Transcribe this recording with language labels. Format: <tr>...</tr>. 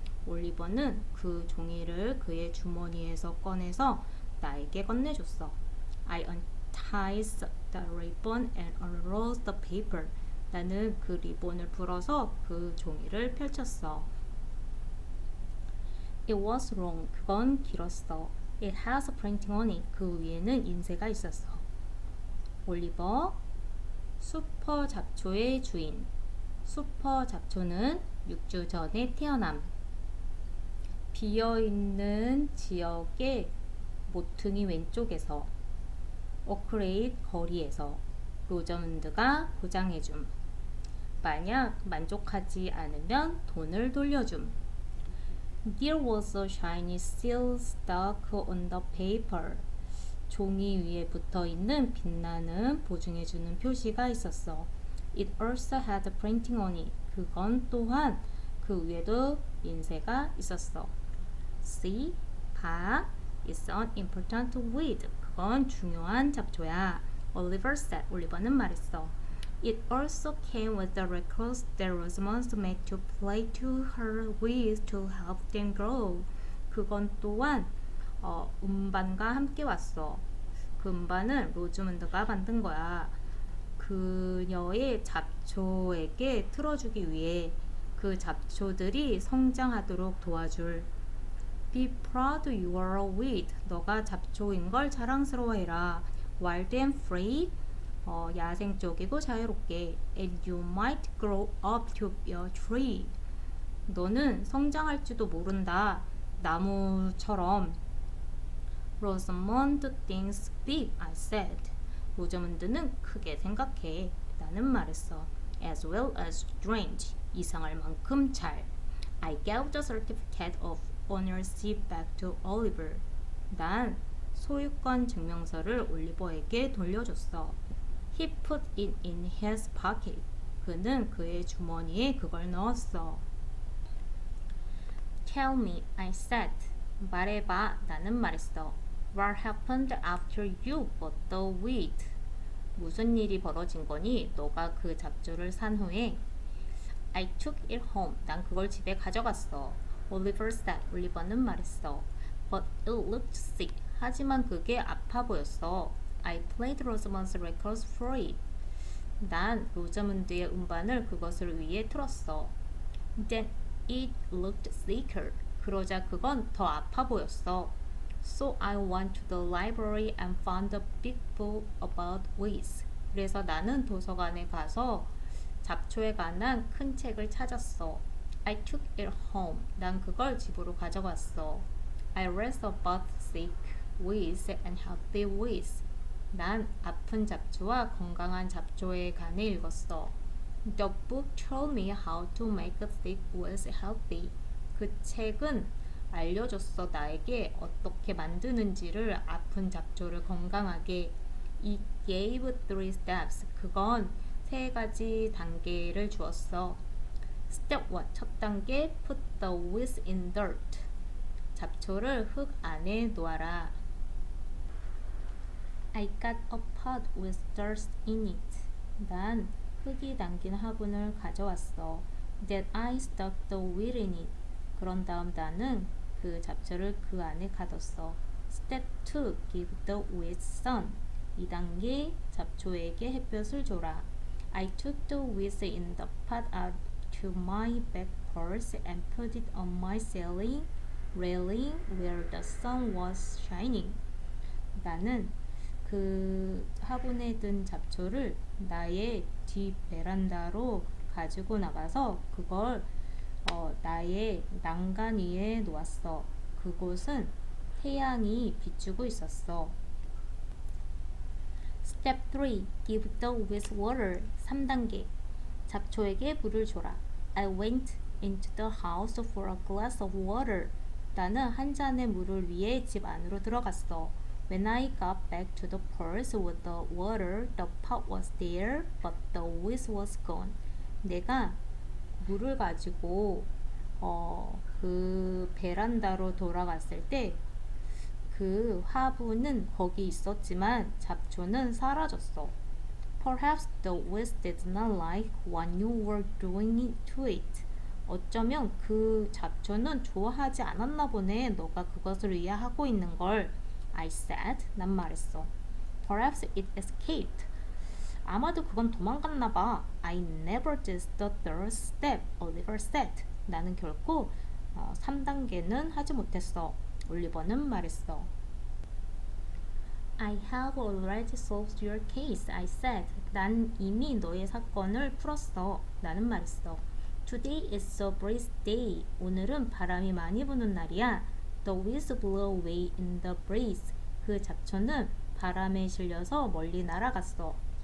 <ko>올리버는 그 종이를 그의 주머니에서 꺼내서 나에게 건네줬어.</ko> <en>I untied the ribbon and unrolled the paper.</en> <ko>나는 그 리본을 풀어서 그 종이를 펼쳤어.</ko> <en>It was long.</en> <ko>그건 길었어.</ko> <en>It has a printing on it.</en> <ko>그 위에는 인쇄가 있었어. 올리버, 슈퍼 잡초의 주인. 슈퍼 잡초는 6주 전에 태어남. 비어있는 지역의 모퉁이 왼쪽에서 오크레이드 거리에서 로저문드가 보장해줌. 만약 만족하지 않으면 돈을 돌려줌.</ko> <en>There was a shiny seal stuck on the paper.</en> <ko>종이 위에 붙어있는 빛나는 보증해주는 표시가 있었어.</ko> <en>It also had a printing on it.</en> <ko>그건 또한 그 위에도 인쇄가 있었어.</ko> <en>See,</en> <ko>봐,</ko> <en>it's an important weed.</en> <ko>그건 중요한 잡초야.</ko> <en>Oliver said.</en> <ko>올리버는 말했어.</ko> <en>It also came with the records that Rosamond made to play to her weeds to help them grow.</en> <ko>그건 또한 음반과 함께 왔어. 그 음반은 로즈문드가 만든 거야. 그녀의 잡초에게 틀어주기 위해 그 잡초들이 성장하도록 도와줄.</ko> <en>Be proud you are a weed.</en> <ko>너가 잡초인 걸 자랑스러워해라.</ko> <en>Wild and free.</en> <ko>야생적이고 자유롭게.</ko> <en>And you might grow up to be a tree.</en> <ko>너는 성장할지도 모른다. 나무처럼.</ko> <en>Rosamond thinks big, I said.</en> <ko>로저문드는 크게 생각해. 나는 말했어.</ko> <en>As well as strange.</en> <ko>이상할 만큼 잘.</ko> <en>I gave the certificate of ownership back to Oliver.</en> <ko>난 소유권 증명서를 올리버에게 돌려줬어.</ko> <en>He put it in his pocket.</en> <ko>그는 그의 주머니에 그걸 넣었어.</ko> <en>Tell me, I said.</en> <ko>말해봐, 나는 말했어.</ko> <en>What happened after you bought the weed?</en> <ko>무슨 일이 벌어진 거니? 너가 그 잡초를 산 후에.</ko> <en>I took it home.</en> <ko>난 그걸 집에 가져갔어.</ko> <en>Oliver said.</en> <ko>올리버는 말했어.</ko> <en>But it looked sick.</en> <ko>하지만 그게 아파 보였어.</ko> <en>I played Rosamund's records for it.</en> <ko>난 로자문드의 음반을 그것을 위해 틀었어.</ko> <en>Then it looked sicker.</en> <ko>그러자 그건 더 아파 보였어.</ko> <en>So I went to the library and found a big book about weeds.</en> <ko>그래서 나는 도서관에 가서 잡초에 관한 큰 책을 찾았어.</ko> <en>I took it home.</en> <ko>난 그걸 집으로 가져갔어.</ko> <en>I read about sick weeds and healthy weeds.</en> <ko>난 아픈 잡초와 건강한 잡초에 관해 읽었어.</ko> <en>The book told me how to make sick weeds healthy.</en> <ko>그 책은 알려줬어 나에게 어떻게 만드는지를 아픈 잡초를 건강하게.</ko> <en>It gave 3 steps.</en> <ko>그건 3가지 단계를 주었어.</ko> <en>Step 1.</en> <ko>첫 단계</ko> <en>Put the weeds in dirt.</en> <ko>잡초를 흙 안에 놓아라.</ko> <en>I got a pot with dirt in it.</en> <ko>난 흙이 담긴 화분을 가져왔어.</ko> <en>Then I stuck the weed in it.</en> <ko>그런 다음 나는 그 잡초를 그 안에 가뒀어.</ko> <en>Step 2. Give the weeds sun.</en> <ko>2단계 잡초에게 햇볕을 줘라.</ko> <en>I took the weeds in the pot out to my back porch and put it on my railing where the sun was shining.</en> <ko>나는 그 화분에 든 잡초를 나의 뒷 베란다로 가지고 나가서 그걸 나의 난간 위에 놓았어. 그곳은 태양이 비추고 있었어.</ko> <en>Step 3. Give the weeds water.</en> <ko>3단계. 잡초에게 물을 줘라.</ko> <en>I went into the house for a glass of water.</en> <ko>나는 한 잔의 물을 위해 집 안으로 들어갔어.</ko> <en>When I got back to the porch with the water, the pot was there, but the weeds was gone.</en> <ko>내가 물을 가지고 그 베란다로 돌아갔을 때 그 화분은 거기 있었지만 잡초는 사라졌어.</ko> <en>Perhaps the weeds did not like what you were doing to it.</en> <ko>어쩌면 그 잡초는 좋아하지 않았나 보네. 너가 그것을 위해 하고 있는 걸.</ko> <en>I said.</en> <ko>난 말했어.</ko> <en>Perhaps it escaped.</en> <ko>아마도 그건 도망갔나 봐.</ko> <en>I never did the third step. Oliver said.</en> <ko>나는 결코 3단계는 하지 못했어. 올리버는 말했어.</ko> <en>I have already solved your case, I said.</en> <ko>난 이미 너의 사건을 풀었어. 나는 말했어.</ko> <en>Today is a breeze day.</en> <ko>오늘은 바람이 많이 부는 날이야.</ko> <en>The winds blew away in the breeze.</en> <ko>그 잡초는 바람에 실려서 멀리 날아갔어.</ko>